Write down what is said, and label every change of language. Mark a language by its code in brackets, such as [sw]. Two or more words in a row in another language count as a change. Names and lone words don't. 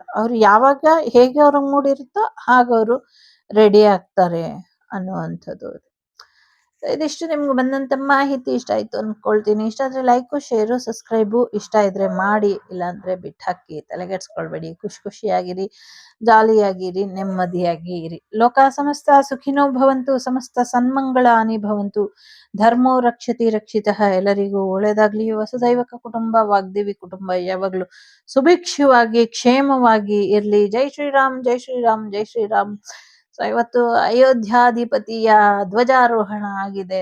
[kn] ಅವ್ರು ಯಾವಾಗ ಹೇಗೆ ಅವ್ರ ಮೂಡ್ ಇರುತ್ತೋ ಹಾಗ ಅವರು ರೆಡಿ ಆಗ್ತಾರೆ ಅನ್ನುವಂಥದ್ದು. ಇದಿಷ್ಟು ನಿಮ್ಗೆ ಬಂದಂತ ಮಾಹಿತಿ ಇಷ್ಟ ಆಯ್ತು ಅನ್ಕೊಳ್ತೀನಿ. ಇಷ್ಟ ಆದ್ರೆ [en] like, share, subscribe. [kn] ಇಷ್ಟ ಇದ್ರೆ ಮಾಡಿ, ಇಲ್ಲಾಂದ್ರೆ ಬಿಟ್ಟು ಹಾಕಿ. ತಲೆಗೆಡ್ಸ್ಕೊಳ್ಬೇಡಿ. ಖುಷಿಯಾಗಿರಿ, ಜಾಲಿಯಾಗಿರಿ, ನೆಮ್ಮದಿಯಾಗಿ ಇರಿ. [sa] ಲೋಕ ಸಮಸ್ತ ಸುಖಿನೋ ಭವಂತು, ಸಮಸ್ತ ಸನ್ಮಂಗಳಾನಿ ಭವಂತು, ಧರ್ಮೋ ರಕ್ಷತಿ ರಕ್ಷಿತಃ. [kn] ಎಲ್ಲರಿಗೂ ಒಳ್ಳೇದಾಗ್ಲಿ. ವಸುದೈವಕ ಕುಟುಂಬ, ವಾಗ್ದೇವಿ ಕುಟುಂಬ ಯಾವಾಗ್ಲೂ ಸುಭಿಕ್ಷವಾಗಿ ಕ್ಷೇಮವಾಗಿ ಇರ್ಲಿ. ಜೈ ಶ್ರೀರಾಮ್, ಜೈ ಶ್ರೀರಾಮ್, ಜೈ ಶ್ರೀರಾಮ್. ಸೊ ಇವತ್ತು ಅಯೋಧ್ಯಾಧಿಪತಿಯ ಧ್ವಜಾರೋಹಣ ಆಗಿದೆ.